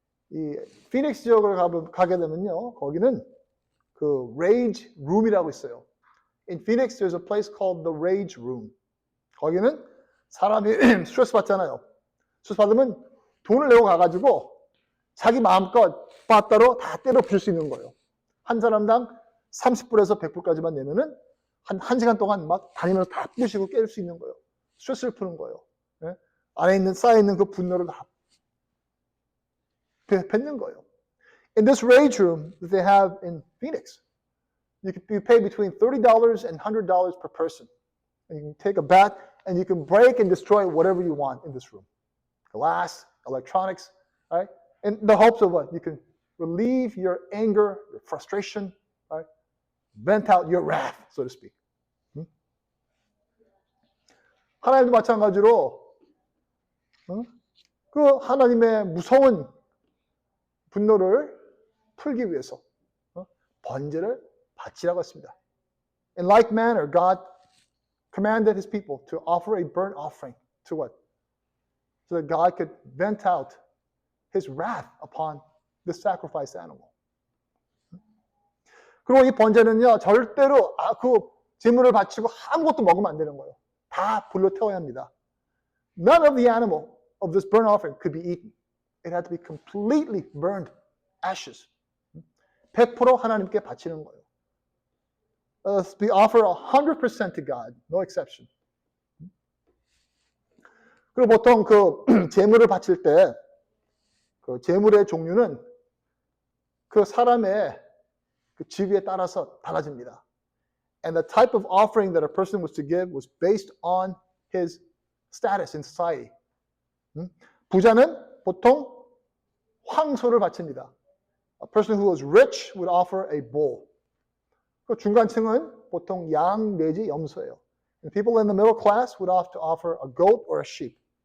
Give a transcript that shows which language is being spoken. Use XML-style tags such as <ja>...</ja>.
<ko>이 피닉스 지역을 가게 되면요, 거기는 그 Rage Room이라고 있어요.</ko> <en>In Phoenix, there's a place called the Rage Room.</en> <ko>거기는 사람이 스트레스 받잖아요. 스트레스 받으면 돈을 내고 가가지고 자기 마음껏 빠따로 다 때려 부술 수 있는 거예요. 한 사람당 30불에서 100불까지만 내면은 한 1시간 동안 막 다니면서 다 부시고 깰 수 있는 거예요. 스트레스를 푸는 거예요. 예? 안에 쌓여있는 그 분노를 다 뱉는 거예요.</ko> <en>In this rage room that they have in Phoenix, you pay between $30 and $100 per person. And you can take a bath and you can break and destroy whatever you want in this room. Glass, electronics, right? In the hopes of what? You can relieve your anger, your frustration, right? Vent out your wrath, so to speak.</en> <ko>하나님도 마찬가지로 그 하나님의 무서운 분노를 풀기 위해서 번제를 바치라고 했습니다.</ko> <en>In like manner, God commanded His people to offer a burnt offering to what? So that God could vent out His wrath upon the sacrificed animal.</en> <ko>그리고 이 번제는요, 절대로 그 제물을 바치고 아무것도 먹으면 안 되는 거예요. 다 불로 태워야 합니다.</ko> <en>None of the animal of this burnt offering could be eaten. It had to be completely burned, ashes.</en> <ko>100% 하나님께 바치는 거예요.</ko> <en>We offer 100% to God, no exception.</en> <ko>그리고 보통 그 제물을 바칠 때 그 제물의 종류는 그 사람의 그 직위에 따라서 달라집니다.</ko> <en>And the type of offering that a person was to give was based on his status in society.</en> <ko>부자는 보통 황소를 바칩니다.</ko> <en>A person who was rich would offer a bull.</en> <ko>그 중간층은 보통 양 내지 염소예요.</ko> <en>And people in the middle class would have to offer a goat or a sheep.</en>